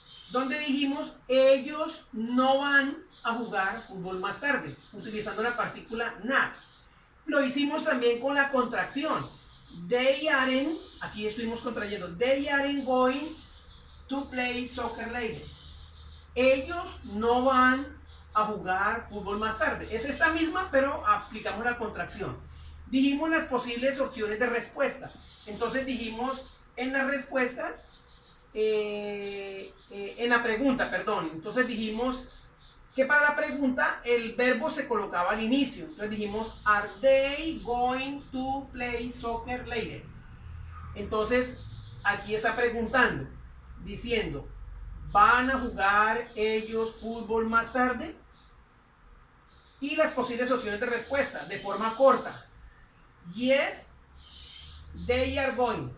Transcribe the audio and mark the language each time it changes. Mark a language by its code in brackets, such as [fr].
[es] Donde dijimos, ellos no van a jugar fútbol más tarde, utilizando la partícula not. Lo hicimos también con la contracción. [en] They aren't, [es] aquí estuvimos contrayendo, [en] they aren't going to play soccer later. [es] Ellos no van a jugar fútbol más tarde. Es esta misma, pero aplicamos la contracción. Dijimos las posibles opciones de respuesta. Entonces dijimos en las respuestas, en la pregunta, perdón. Entonces dijimos que para la pregunta el verbo se colocaba al inicio. Entonces dijimos, [en] are they going to play soccer later? [es] Entonces aquí está preguntando, diciendo, ¿van a jugar ellos fútbol más tarde? Y las posibles opciones de respuesta de forma corta. [en] Yes, they are going.